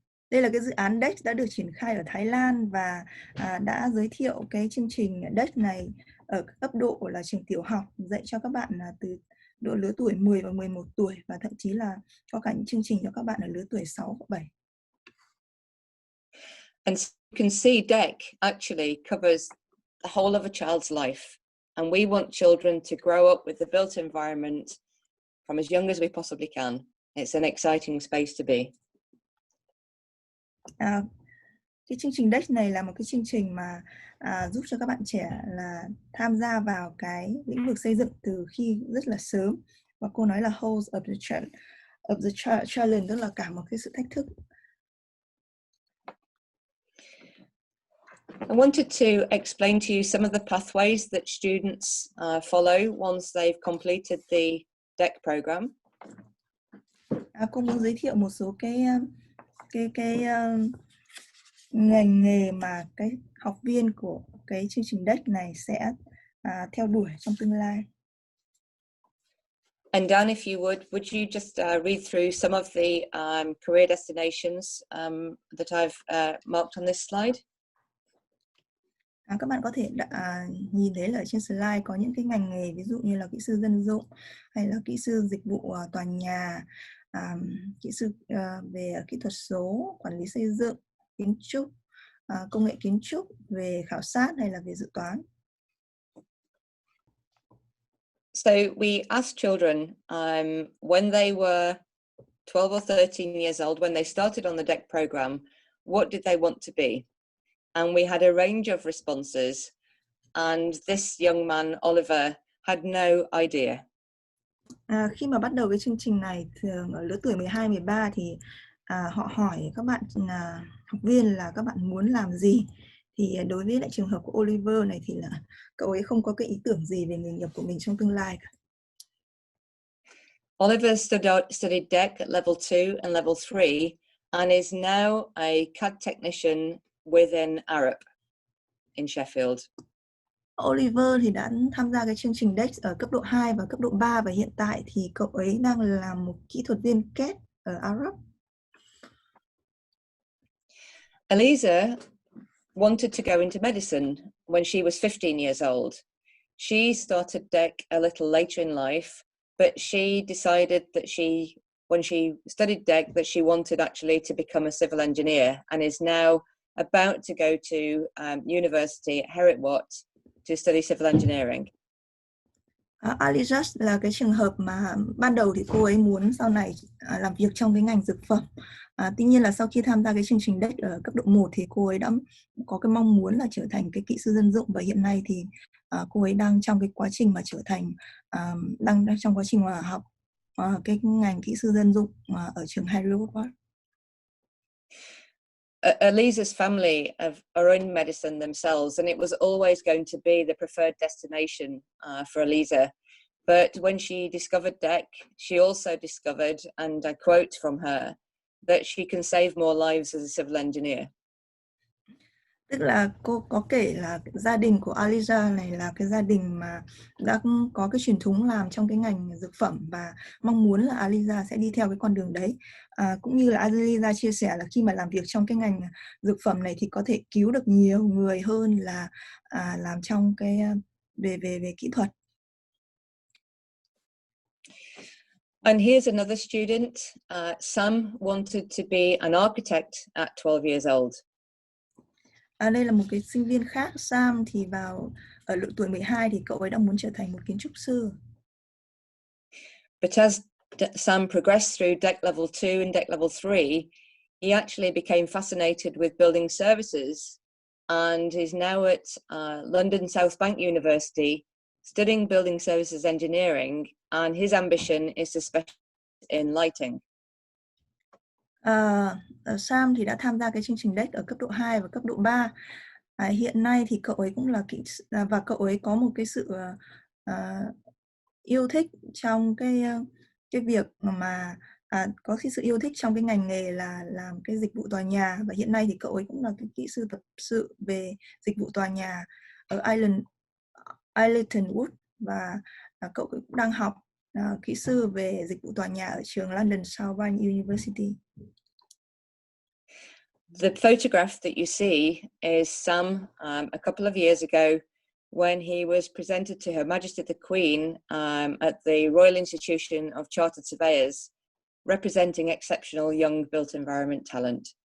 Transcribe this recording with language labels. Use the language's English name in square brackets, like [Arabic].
[Vietnamese] Đây là cái dự án DEC đã được triển khai ở Thái Lan, và đã giới thiệu cái chương trình DEC này ở cấp độ là trường tiểu học, dạy cho các bạn từ độ lứa tuổi 10 và 11 tuổi, và thậm chí là có cả những chương trình cho các bạn ở lứa tuổi 6 và 7. [English] And so you can see DEC actually covers the whole of a child's life, and we want children to grow up with the built environment from as young as we possibly can. It's an exciting space to be. [Vietnamese] Cái chương trình DEC này là một cái chương trình mà giúp cho các bạn trẻ là tham gia vào cái lĩnh vực xây dựng từ khi rất là sớm, và cô nói là [English] host of the challenge, [Vietnamese] tức là cả một cái sự thách thức. [English] I wanted to explain to you some of the pathways that students follow once they've completed the DEC program. [Vietnamese] Cô muốn giới thiệu một số cái ngành nghề mà cái học viên của cái chương trình DEC này sẽ theo đuổi trong tương lai. [English] And Dan, if you would you just read through some of the career destinations that I've marked on this slide? [Vietnamese] Các bạn có thể nhìn thấy là ở trên slide có những cái ngành nghề, ví dụ như là kỹ sư dân dụng, hay là kỹ sư dịch vụ tòa nhà, kỹ sư về kỹ thuật số, quản lý xây dựng, kiến trúc, công nghệ kiến trúc, về khảo sát hay là về dự toán. [English] So we asked children when they were 12 or 13 years old, when they started on the DEC program, what did they want to be? And we had a range of responses. And this young man, Oliver, had no idea. [Vietnamese] Khi mà bắt đầu cái chương trình này, thường ở lứa tuổi 12, 13 thì họ hỏi các bạn học viên là các bạn muốn làm gì. Thì đối với lại trường hợp của Oliver này thì là cậu ấy không có cái ý tưởng gì về nghề nghiệp của mình trong tương lai cả. [English] Oliver studied DEC at level 2 and level 3 and is now a CAD technician within Arup in Sheffield. [Vietnamese] Oliver thì đã tham gia cái chương trình DEC ở cấp độ 2 và cấp độ 3 và hiện tại thì cậu ấy đang là một kỹ thuật viên CAD ở Arup. [English] Eliza wanted to go into medicine when she was 15 years old. She started DEC a little later in life, but she decided that when she studied DEC, that she wanted actually to become a civil engineer and is now about to go to university at Hertford to study civil engineering. [Vietnamese] Eliza là cái trường hợp mà ban đầu thì cô ấy muốn sau này làm việc trong cái ngành dược phẩm. Tuy nhiên là sau khi tham gia cái chương trình DEC ở cấp độ 1 thì cô ấy đã có cái mong muốn là trở thành cái kỹ sư dân dụng, và hiện nay thì cô ấy đang trong cái quá trình mà trở thành đang trong quá trình mà học cái ngành kỹ sư dân dụng ở trường Naviswork. [English] Eliza's family have are in medicine themselves, and it was always going to be the preferred destination for Eliza. But when she discovered DEC, she also discovered, and I quote from her, that she can save more lives as a civil engineer. [Vietnamese] Tức là cô có kể là gia đình của Eliza này là cái gia đình mà đã có cái truyền thống làm trong cái ngành dược phẩm và mong muốn là Eliza sẽ đi theo cái con đường đấy. Cũng như là Eliza chia sẻ là khi mà làm việc trong cái ngành dược phẩm này thì có thể cứu được nhiều người hơn là làm trong cái về kỹ thuật. [English] And here's another student. Sam wanted to be an architect at 12 years old. [Vietnamese] Đây là một cái sinh viên khác, Sam, thì ở độ tuổi 12 thì cậu ấy đã muốn trở thành một kiến trúc sư. [English] But as Sam progressed through DEC level 2 and DEC level 3, he actually became fascinated with building services and is now at London South Bank University studying building services engineering, and his ambition is to specialize in lighting. [Vietnamese] Sam thì đã tham gia cái chương trình DEC ở cấp độ 2 và cấp độ 3. Hiện nay thì cậu ấy cũng là và cậu ấy có một cái sự yêu thích trong cái việc mà có cái sự yêu thích trong cái ngành nghề là làm cái dịch vụ tòa nhà, và hiện nay thì cậu ấy cũng là cái kỹ sư tập sự về dịch vụ tòa nhà ở Islington Wood, và cậu cũng đang học kỹ sư về dịch vụ tòa nhà ở trường London South Bank University. [English] The photograph that you see is Sam a couple of years ago when he was presented to Her Majesty the Queen at the Royal Institution of Chartered Surveyors, representing exceptional young built environment talent.